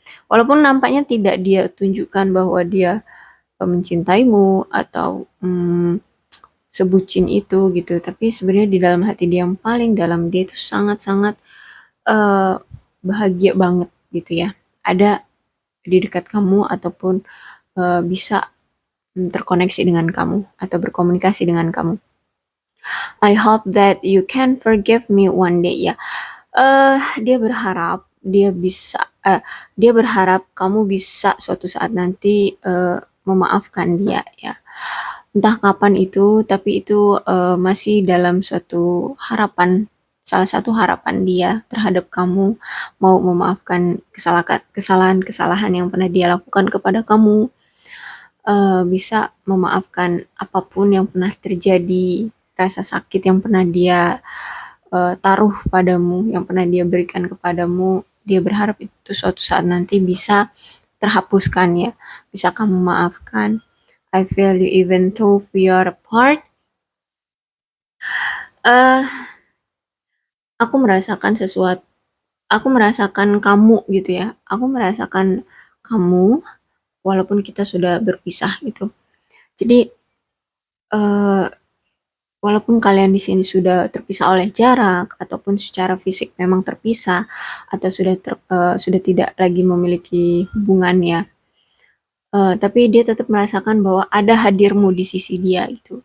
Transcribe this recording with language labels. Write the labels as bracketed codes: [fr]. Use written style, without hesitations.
[id] Walaupun nampaknya tidak dia tunjukkan bahwa dia mencintaimu atau sebucin itu gitu, tapi sebenarnya di dalam hati dia yang paling dalam, dia itu sangat-sangat uh, bahagia banget gitu ya, ada di dekat kamu ataupun bisa terkoneksi dengan kamu atau berkomunikasi dengan kamu. [en] I hope that you can forgive me one day ya. [id] Dia berharap dia berharap kamu bisa suatu saat nanti memaafkan dia ya. Entah kapan itu, tapi itu masih dalam suatu harapan, salah satu harapan dia terhadap kamu, mau memaafkan kesalahan-kesalahan yang pernah dia lakukan kepada kamu, bisa memaafkan apapun yang pernah terjadi, rasa sakit yang pernah dia taruh padamu, yang pernah dia berikan kepadamu. Dia berharap itu suatu saat nanti bisa terhapuskan ya, bisa kamu maafkan. [en] I feel you even though we are apart. [id] uh, aku merasakan sesuatu, aku merasakan kamu gitu ya, aku merasakan kamu walaupun kita sudah berpisah gitu. Jadi uh, walaupun kalian di sini sudah terpisah oleh jarak ataupun secara fisik memang terpisah atau sudah tidak lagi memiliki hubungan ya, tapi dia tetap merasakan bahwa ada hadirmu di sisi dia gitu.